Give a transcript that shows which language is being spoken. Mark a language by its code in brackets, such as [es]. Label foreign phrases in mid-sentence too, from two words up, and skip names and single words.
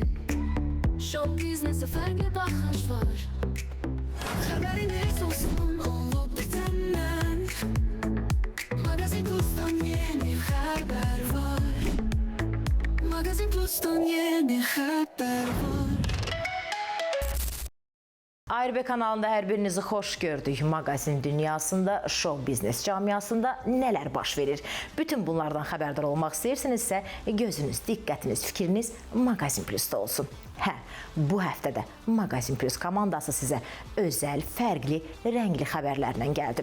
[tr] Show business'e farklı bakış var. Haberiniz olsun olup bitenden. Magazin Plus'tan yeni haber var. Magazin Plus'tan yeni haber var. [az] ARB kanalında hər birinizi xoş gördük. Magazin dünyasında, show biznes camiasında nələr baş verir? Bütün bunlardan xəbərdar olmaq istəyirsinizsə, gözünüz, diqqətiniz, fikriniz Magazin Plus'da olsun. Hə, bu həftədə Magazin Plus komandası sizə özəl, fərqli, rəngli xəbərlərlə gəldi.